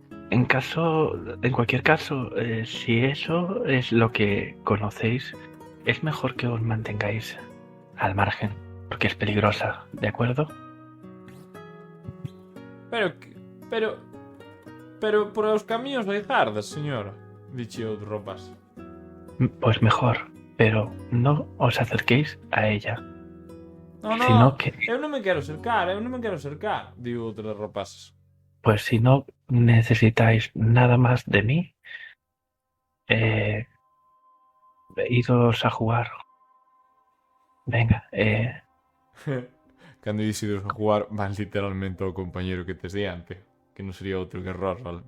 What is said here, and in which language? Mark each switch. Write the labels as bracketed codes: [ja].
[es] En cualquier caso, si eso es lo que conocéis, es mejor que os mantengáis al margen, porque es peligrosa, ¿de acuerdo? [gl] Pero por os camiños hai gardas, señora, dixe outro rapaz. [es] Pues mejor, pero no os acerquéis a ella. No, sino que... [gl] eu non me quero acercar, digo outro dos rapaces. [es] Pues si no necesitáis nada más de mí, idos a jugar. Venga, [gl] Cando ides a jugar, van literalmente ao compañero que tes diante, que non sería outro que Rosal.